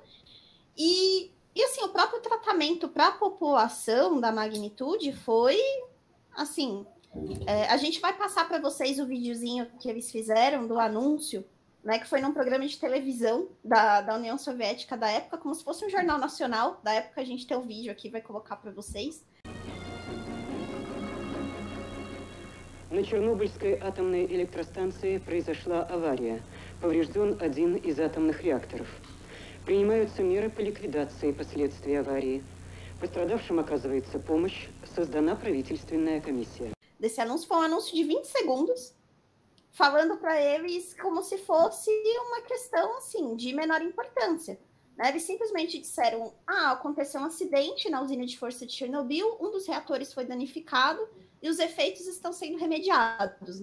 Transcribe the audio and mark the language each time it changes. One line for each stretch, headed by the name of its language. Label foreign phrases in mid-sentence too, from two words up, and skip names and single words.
Portuguese: E assim, o próprio tratamento para a população da magnitude foi, assim, a gente vai passar para vocês o videozinho que eles fizeram do anúncio, né, que foi num programa de televisão da União Soviética da época, como se fosse um jornal nacional da época. A gente tem o vídeo aqui, vai colocar para vocês.
Russian: На Чернобыльской атомной электростанции произошла авария. Поврежден один из атомных реакторов. Принимаются меры по ликвидации последствий аварии. Postradavшим оказывается помощь. Создана правительственная комиссия.
Portuguese: Desse anúncio foi um anúncio de 20 segundos, falando para eles como se fosse uma questão, assim, de menor importância. Né? Eles simplesmente disseram, aconteceu um acidente na usina de força de Chernobyl, um dos reatores foi danificado e os efeitos estão sendo remediados.